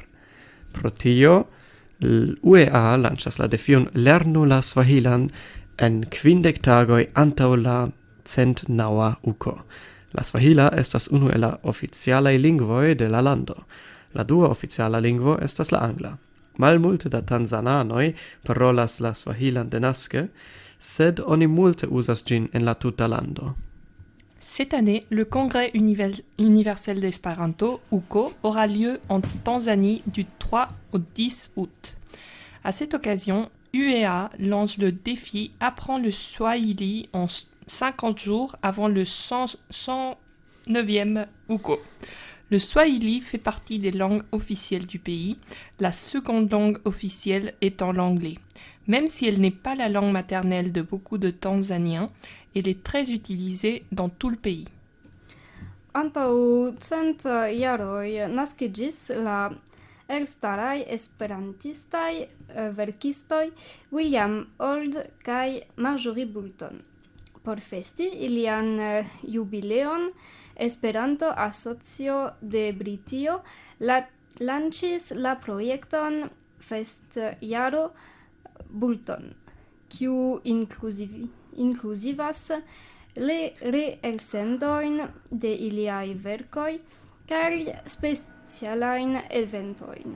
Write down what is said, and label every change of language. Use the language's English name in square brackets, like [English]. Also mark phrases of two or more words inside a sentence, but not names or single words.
[Esperanto] Pro tio, UEA lanĉas la defion lernu la Swahilan en 50 tagoj antaŭ la 100 UCO. La Swahila estas unu el la oficialaj lingvoj de la lando. La dua oficiala lingvo estas la angla. Malmulte da tanzananoj parolas la Swahilan denaske, sed oni multe uzas ĝin en la tuta lando. [French] Cette année, le Congrès universel d'Espéranto, UCO, aura lieu en Tanzanie du 3 au 10 août. À cette occasion, UEA lance le défi Apprends le Swahili en 50 jours avant le 109e UCO. Le Swahili fait partie des langues officielles du pays, la seconde langue officielle étant l'anglais. Même si elle n'est pas la langue maternelle de beaucoup de Tanzaniens, elle est très utilisée dans tout le pays. [Esperanto] Antaŭ 100 jaroj naskiĝis la elstaraj esperantistaj verkistoj William Old kaj Marjorie Boulton. Por festi ilian jubileon, Esperanto-Asocio de Britio lanĉis la projekton Festjaro Boulton, kiu inkluzivas reelsendojn de iliaj verkoj kaj specialajn eventojn.